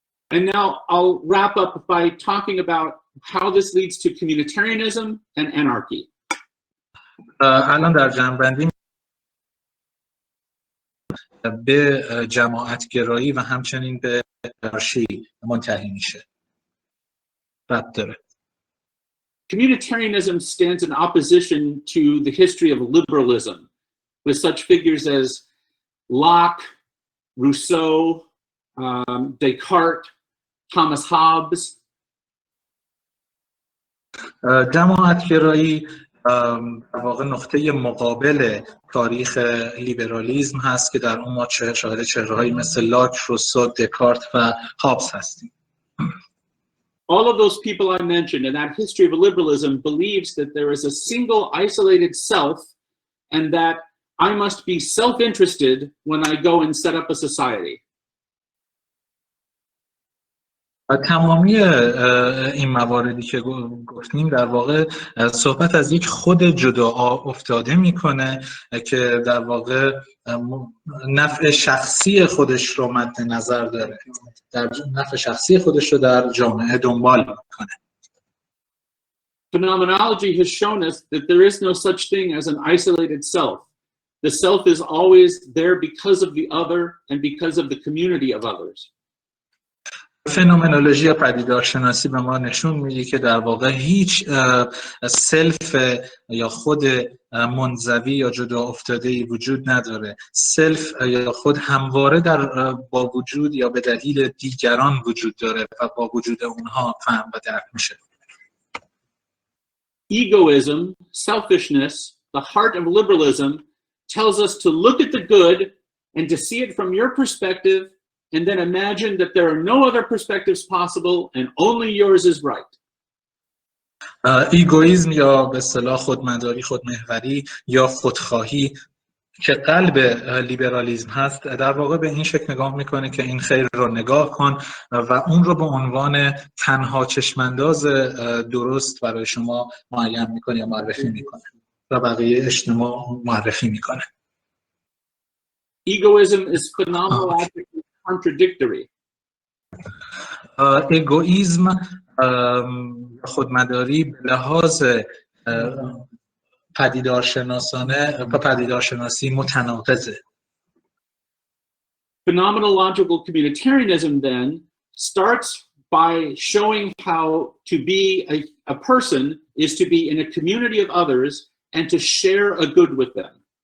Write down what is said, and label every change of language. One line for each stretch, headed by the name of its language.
English: And now I'll wrap up by talking about how this leads to communitarianism and anarchy.
Persian: الان در جمع‌بندی به جماعتگرایی و همچنین به انارشی منتهی میشه. ربط داره.
English: Communitarianism stands in opposition to the history of liberalism, with such figures as Locke, Rousseau, Descartes, Thomas Hobbes.
Persian: جماعتگرایی در واقع نقطه مقابل تاریخ لیبرالیسم هست که در اون ما شاهد چهره‌هایی مثل لاک، روسو، دکارت و هابز هستیم.
English: All of those people I mentioned in that history of liberalism believes that there is a single isolated self and that I must be self-interested when I go and set up a society.
Persian: تمامی این مواردی که گفتیم در واقع صحبت از یک خود جدا افتاده میکنه که در واقع نفع شخصی خودش رو مد نظر داره، در نفع شخصی خودش رو در جامعه دنبال میکنه.
English: Phenomenology has shown us that there is no such thing as an isolated self. The self is always there because of the other and because of the community of others.
Persian: فنومنولوژی یا پدیدارشناسی به ما نشون میده که در واقع هیچ سلف یا خود منزوی یا جدا افتاده‌ای وجود نداره. سلف یا خود همواره با وجود یا به دلیل دیگران وجود داره و با وجود اونها فهم و درک میشه.
English: Egoism, selfishness, the heart of liberalism tells us to look at the good and to see it from your perspective and then imagine that there are no other perspectives possible and only yours is right.
Persian: ایگویسم یا به اصطلاح خودمداری، خودمحوری یا خودخواهی که قلب لیبرالیسم هست در واقع به این شکل نگاه میکنه که این خیر رو نگاه کن و اون رو به عنوان تنها چشمانداز درست برای شما معین میکنه یا معرفی میکنه و بقیه اجتماع معرفی میکنه.
English: egoism is phenomenologically contradictory.
Persian: اگوئیسم خودمداری به لحاظ پدیدارشناسی متناقضه.
English: Phenomenological communitarianism then starts by showing how to be a person is to be in a community of others and to share a good with them.